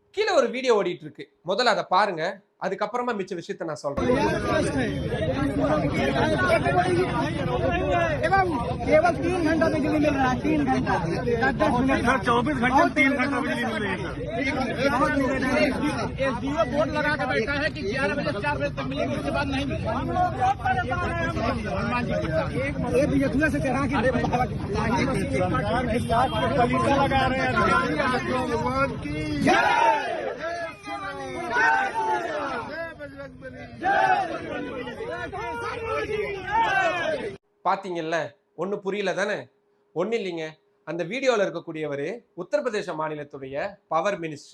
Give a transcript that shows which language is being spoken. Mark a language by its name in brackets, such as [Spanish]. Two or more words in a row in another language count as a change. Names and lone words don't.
[Tamil] கீழே ஒரு வீடியோ ஓடிட்டு இருக்கு. முதல்ல அதை பாருங்க. அதுக்கப்புறமா மிச்ச விஷயத்தை நான் சொல்றேன். [Hindi] केवल 3 घंटा बिजली मिल रहा है, 3 घंटा 24 घंटे 3 घंटा बिजली मिल रही है। एसडीओ बोर्ड लगा के बैठा है कि 11 बजे 4 बजे तक मिलेगी, उसके बाद नहीं मिलेगी। एक बिजली से चढ़ा के लगा रहे हैं। [Tamil] பாத்தீங்கல்ல, ஒண்ணு புரியல தானே? ஒண்ணு இல்லைங்க. அந்த வீடியோல இருக்கக்கூடியவரு உத்தரப்பிரதேச மாநிலத்துடைய [English] power minister.